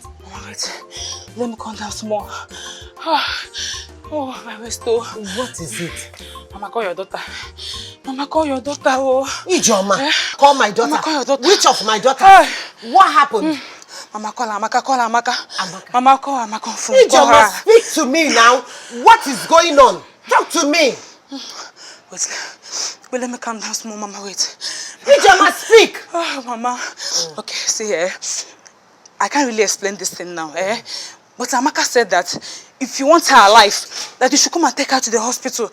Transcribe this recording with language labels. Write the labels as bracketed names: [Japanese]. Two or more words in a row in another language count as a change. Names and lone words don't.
[English] Let me calm down some more. Oh, my waist. What is it? Mama, call your daughter. Mama, call your daughter. Oh. Ijoma, call my daughter. Mama, call your daughter. Which of my daughters? What happened? Mama, call Amaka, call Amaka. Mama, call Amaka. Ijoma, speak to me now. What is going on? Talk to me. Wait, let me calm down small, Mama, wait. Ijoma, speak. Oh, Mama. Okay, see here. I can't really explain this thing now, But Amaka said that if you want her alive, that you should come and take her to the hospital.